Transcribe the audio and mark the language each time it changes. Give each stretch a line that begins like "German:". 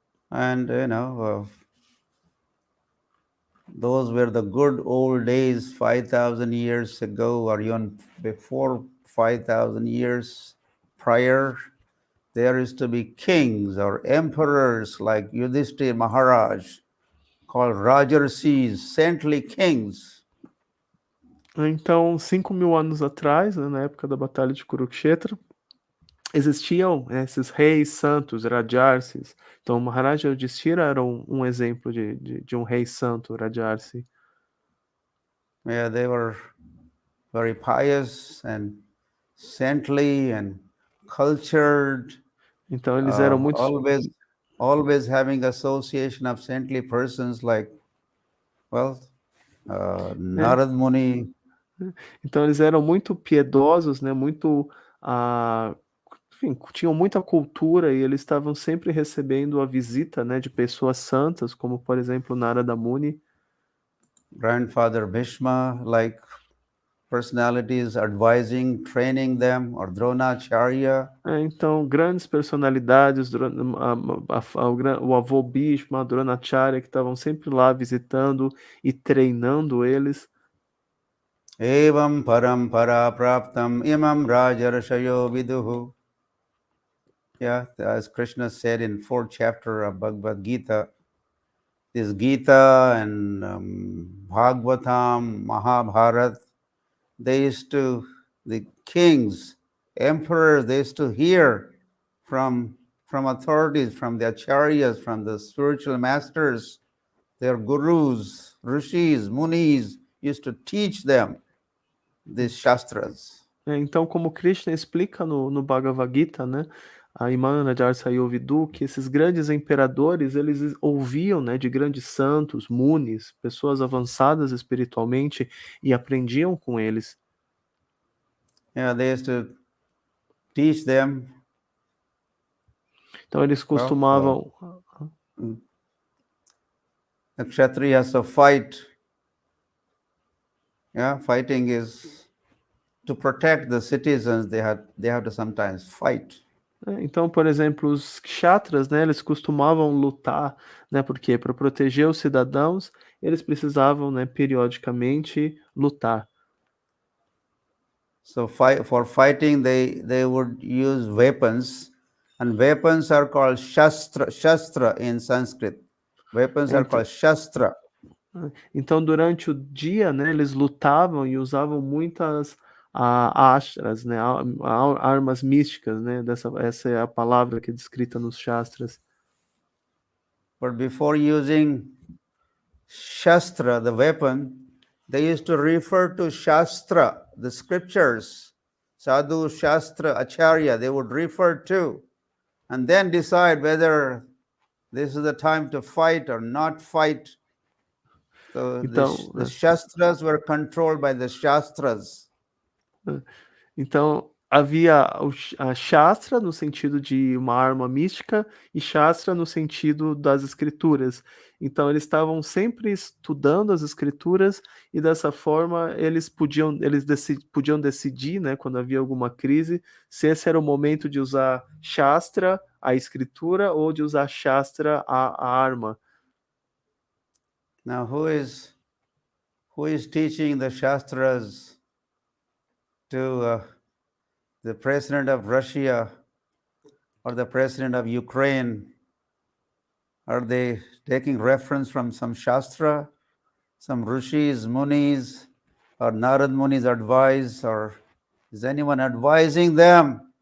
English: And those were the good old days 5,000 years ago, or even before 5,000 years prior. There used to be kings or emperors like Yudhishthira Maharaj, called Rajarsis, saintly kings.
Portuguese: Então, 5.000 anos atrás, né, na época da Batalha de Kurukshetra, existiam esses reis santos, Rajarsis. Então, Maharaj Yudhishthira era um exemplo de um rei santo, Rajarsi.
English: Yeah, they were very pious and saintly and cultured.
Portuguese: Então, eles eram muito...
English: always having association of saintly persons like, Narad Muni.
Portuguese: Então, eles eram muito piedosos, né? Muito... enfim, tinham muita cultura e eles estavam sempre recebendo a visita, né, de pessoas santas, como, por exemplo, Narada Muni.
English: Grandfather Bhishma, like personalities advising, training them, or Dronacharya.
Portuguese: Então, grandes personalidades, o avô Bhishma, Dronacharya, que estavam sempre lá visitando e treinando eles.
Sanskrit: Evam parampara praptam imam rajarshayo viduhu.
English: Yeah, as Krishna said in 4th chapter of Bhagavad Gita, this Gita and Bhagavatam, Mahabharata, the kings, emperors, they used to hear from authorities, from the acharyas, from the spiritual masters, their gurus, rishis, munis, used to teach them these shastras.
Portuguese: Então, como Krishna explica no Bhagavad Gita, né,
Sanskrit: a Imana Jarsayovidu,
Portuguese: que esses grandes imperadores, eles ouviam, né, de grandes santos, munis, pessoas avançadas espiritualmente e aprendiam com eles.
English: Yeah, they used to teach them.
Portuguese: Então eles costumavam...
English: The Kshatriya has to fight. Yeah, fighting is to protect the citizens. They have to sometimes fight.
Portuguese: Então, por exemplo, os kshatras, né, eles costumavam lutar, né, porque para proteger os cidadãos, eles precisavam, né, periodicamente lutar.
English: So for fighting, they would use weapons, and weapons are called shastra in Sanskrit. Weapons are called shastra.
Portuguese: Então, durante o dia, né, eles lutavam e usavam muitas ashras, né, armas místicas, né, essa é a palavra que é descrita nos shastras.
English: But before using shastra, the weapon, they used to refer to shastra, the scriptures. sadhu, shastra, acharya, they would refer to, and then decide whether this is the time to fight or not fight. So
Portuguese: Então,
English: the Shastras were controlled by the Shastras.
Portuguese: Então, havia a Shastra no sentido de uma arma mística e Shastra no sentido das escrituras. Então, eles estavam sempre estudando as escrituras e dessa forma eles podiam decidir, né, quando havia alguma crise, se esse era o momento de usar Shastra, a escritura, ou de usar Shastra, a arma.
English: Now, who is teaching the Shastras to the president of Russia or the president of Ukraine? Are they taking reference from some Shastra, some Rishis, Munis, or Narad Muni's advice, or is anyone advising them?